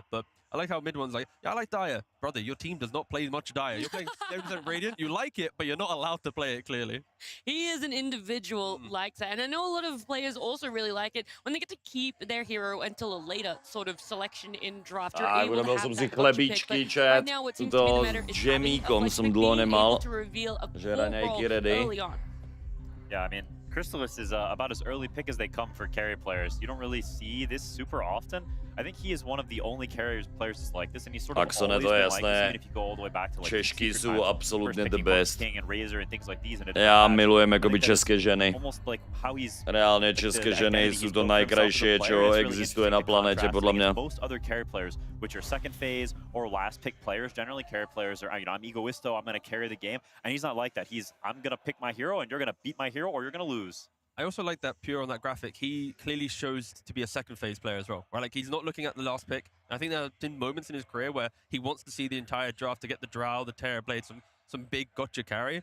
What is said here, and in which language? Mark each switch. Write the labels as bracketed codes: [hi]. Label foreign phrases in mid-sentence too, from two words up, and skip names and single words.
[en] But I like how mid one's like, yeah, I like Dire. Brother, your team does not play much Dire. You're playing 7% Radiant, you like it, but you're not allowed to play it clearly. He is an individual likes that, and I know a lot of players also really like it when they get to keep their hero until a later sort of selection in draft. [sk] Urobil som si chlebičky, chat. Tuto s džemíkom som dlho nemal. Že raňajky ready. [en] Yeah, I mean, Crystallis is about as early pick as they come for carry players. You don't really see this super often. I think he is one of the only players like this, and he's sort of always been like this, even if you go all the way back to like [sk] Češky sú absolútne [en] the best. King and Razor and things like these. [sk] Ja milujem akoby české ženy. [en] Almost like how he's [sk] reálne české ženy sú to najkrajšie, čo existuje na planete, podľa mňa. [en] Most other carry players, which are second phase or last pick players, generally carry players are, you know, I'm egoisto, I'm going to carry the game, and he's not like that. I'm going to pick my hero, and you're going to beat my hero, or you're going to lose. I also like that Pure on that graphic. He clearly shows to be a second phase player as well, right? Like he's not looking at the last pick. I think there have been moments in his career where he wants to see the entire draft to get the Drow, the Terrorblade, some big gotcha carry.